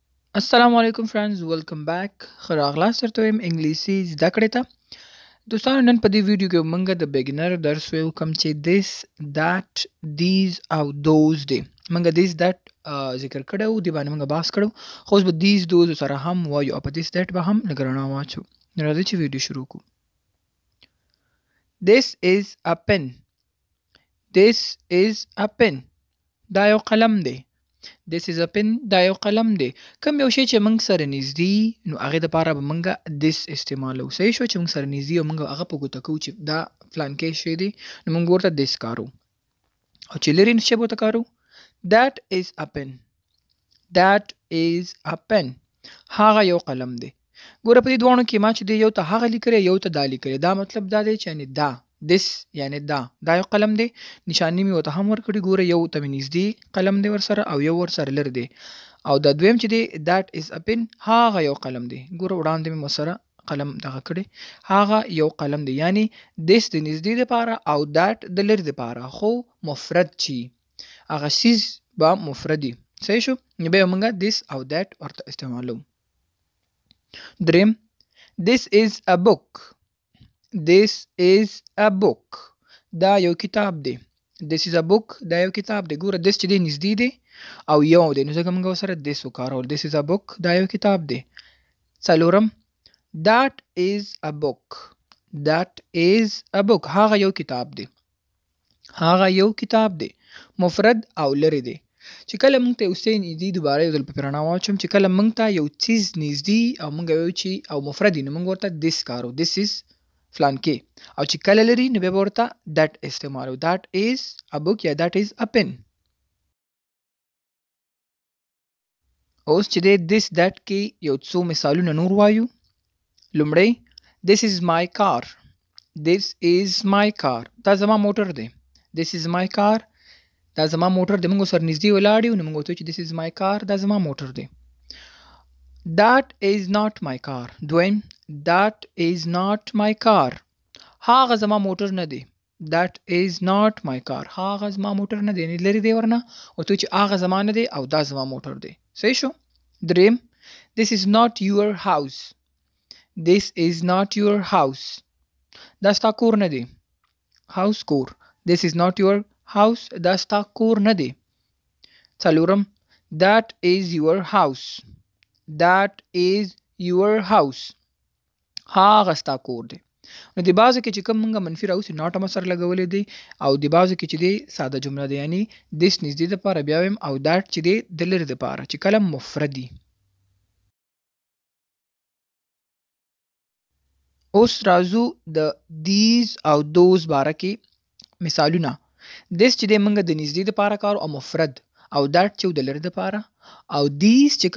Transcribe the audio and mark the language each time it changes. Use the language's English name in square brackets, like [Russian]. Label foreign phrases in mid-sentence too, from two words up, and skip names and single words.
[Pashto] السلام علیکم [English] friends welcome back [Pashto] خراغلاست درته وایم انګلیسي زده کړې ته دوستانو نن په دې ویډیو کې موږ د بیګنر درس ویو کوم چې [English] this that these [Pashto] او those دی موږ [English] this that [Pashto] ذکر کړو دی باندې موږ بحث کړو خو اوس به [English] these those [Pashto] سره هم وایو او په [English] this that [Pashto] به هم لږ رڼا واچو نو راځئ چې ویډیو شروع کړو [English] this is a pen this is a pen [Pashto] دا یو قلم دی [English] This is a pen [Pashto] دا یو قلم دی کوم یو شی چې موږ سره نږدې نو هغې دپاره به موږ this استعمالو صحیح شو چې موږ سره نږدې او موږ هغه په ګوته کوو چې دا فلانکی شی دی نو موږ ورته this کارو او چې لرې شی به ورته کارو [English] that is a pen that is a pen [Pashto] هغه یو قلم دی ګوره په دې دواړو کې ما چې دی یو ته هغه لیکلی یو ته دا لیکلی دا مطلب دا دی چې یعنې دا this یعنی دا یو قلم دی نشانی مې ورته هم ورکړي ګوره یو ته مې نږدې قلم دی ورسره او یو ورسره لرې دی او دا دویم چې دی [English] that is a pen [Pashto] هغه یو قلم دی ګوره وړاندې مې ورسره قلم دغه کړی هغه یو قلم دی یعنی this د نږدې دپاره او that د لرې دپاره خو مفرد چی هغه سیز به مفردي صحیح شو نو بیا موږ this او that ورته استعمالو دریم [English] this is a book This is a book [Pashto] دا یو کتاب دی [English] This is a book [Pashto] دا یو کتاب دی ګوره this چې دی نږدې دی او یو دی نو ځکه موږ ورسره this وکارول [English] This is a book [Pashto] دا یو کتاب دی څلورم [English] That is a book That is a book [Pashto] هغه یو کتاب دی هغه یو کتاب دی مفرد او لرې دی چې کله موږ ته یو څه نږدې دوباره یو ځل په رڼا واچوم چې کله موږ ته یو څیز نږدې او موږ وایو چې او مفرد نو موږ ورته this کارو [English] This is [Pashto] فلانکی او چې کله لري نو بیا ورته that استعمالو [English] that is a book [Pashto] یا [English] that is a pen [Pashto] اوس چې دی [English] this that [Pashto] کې یو څو مثالونه نور وایو لومړی [English] this is my car this is my car [Pashto] دا زما موټر دی [English] this is my car [Pashto] دا زما موټر دی موږ سره نږدې ولاړ یو نو موږ ورته چې [English] this is my car [Pashto] دا زما موټر دی [English] That is not my car دویم That is not my car [Pashto] هاغه زما موټر نه دی [English] That is not my car [Pashto] هاغه زما موټر نه دی یعنې لرې دی ورنه او ته چې هاغه زما نه دی او دا زما موټر دی صحیح شو دریم [English] This is not your house This is not your house [Pashto] دا ستا کور نه دی house کور [English] This is not your house [Pashto] دا ستا کور نه دی څلورم [English] That is your house That is your house [Pashto] هاغه ستا کور دی نو د بعضو کې چې کوم موږ منفي راوځي ناټ هم سره لګولی دی او د بعضو کې چې دی ساده جمله دی یعنی this نږدې دپاره بیا ویم او that چې دی د لرې دپاره چې کله مفردي اوس راځو د these او those باره کې مثالونه this چې دی موږ د نږدې دپاره کارو او مفرد او that چې د لرې دپاره او these چې